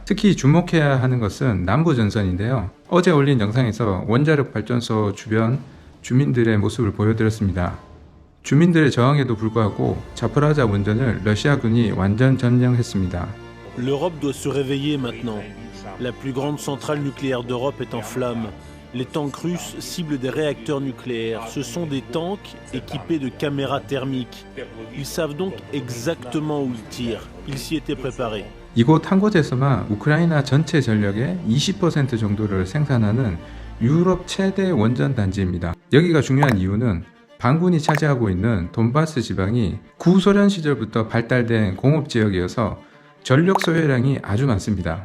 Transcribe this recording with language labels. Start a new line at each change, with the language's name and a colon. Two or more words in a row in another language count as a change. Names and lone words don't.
Korean: 특히 주목해야 하는 것은 남부 전선인데요. 어제 올린 영상에서 원자력 발전소 주변 주민들의 모습을 보여드렸습니다. 주민들의 저항에도 불구하고 자포라자 원전을 러시아군이 완전 점령했습니다.
French: L'Europe doit se réveiller maintenant. La plus grande centrale nucléaire d'Europe est en flammes. Les tanks russes ciblent des réacteurs nucléaires. Ce sont des tanks équipés de caméras thermiques. Ils savent donc exactement où ils tirent. Ils s'y étaient préparés.
Korean: 이곳 한 곳에서만 우크라이나 전체 전력의 20% 정도를 생산하는 유럽 최대 원전 단지입니다. 여기가 중요한 이유는 반군이 차지하고 있는 돈바스 지방이 구소련 시절부터 발달된 공업지역이어서 전력 소요량이 아주 많습니다.